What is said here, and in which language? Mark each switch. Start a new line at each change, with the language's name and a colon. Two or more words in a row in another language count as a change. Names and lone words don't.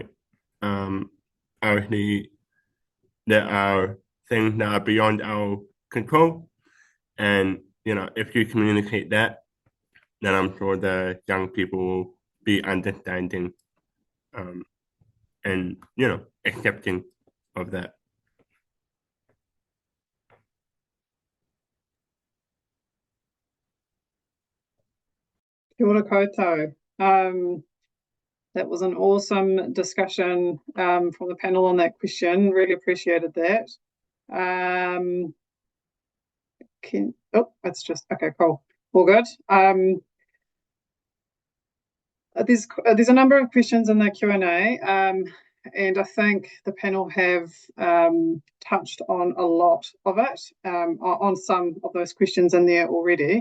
English: Obviously, there are things that are beyond our control, and if you communicate that, then I'm sure the young people will be understanding, and accepting of that.
Māori: Kia ora koutou.
English: That was an awesome discussion from the panel on that question. Really appreciated that. It's just okay. Cool. All good. There's a number of questions in the Q&A, and I think the panel have touched on a lot of it, on some of those questions in there already.